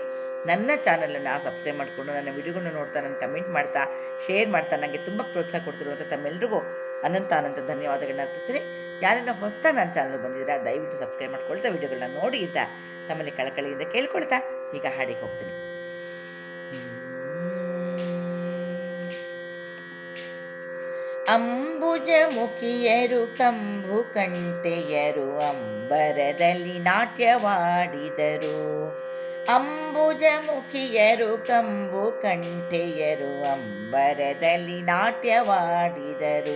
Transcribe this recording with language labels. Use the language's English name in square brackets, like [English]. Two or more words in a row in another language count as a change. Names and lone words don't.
[Kannada] ನನ್ನ ಚಾನಲನ್ನು ಸಬ್ಸ್ಕ್ರೈಬ್ ಮಾಡಿಕೊಂಡು ನನ್ನ ವಿಡಿಯೋಗಳನ್ನ ನೋಡ್ತಾ, ನನ್ನ ಕಮೆಂಟ್ ಮಾಡ್ತಾ, ಶೇರ್ ಮಾಡ್ತಾ ನನಗೆ ತುಂಬ ಪ್ರೋತ್ಸಾಹ ಕೊಡ್ತಿರುವಂಥ ತಮ್ಮೆಲ್ಲರಿಗೂ ಅನಂತ ಧನ್ಯವಾದಗಳನ್ನ ಅರ್ಪಿಸ್ತೀನಿ. ಯಾರೆಲ್ಲ ಹೊಸ್ದಾಗಿ ನನ್ನ ಚಾನಲ್ ಬಂದಿದ್ದೀರಾ ದಯವಿಟ್ಟು ಸಬ್ಸ್ಕ್ರೈಬ್ ಮಾಡ್ಕೊಳ್ತಾ ವಿಡಿಯೋಗಳನ್ನ ನೋಡಿ ಅಂತ ನಮ್ಮಲ್ಲಿ ಕಳಕಳಿಯಿಂದ ಕೇಳ್ಕೊಳ್ತಾ ಈಗ ಹಾಡಿಗೆ ಹೋಗ್ತೀನಿ. ಅಂಬುಜ ಮುಖಿಯರು ಕಂಬು ಕಂಟೆಯರು ಅಂಬರದಲ್ಲಿ ನಾಟ್ಯವಾಡಿದರು. ಅಂಬುಜ ಮುಖಿಯರು ಕಂಬು ಕಂಠೆಯರು ಅಂಬರದಲ್ಲಿ ನಾಟ್ಯವಾಡಿದರು.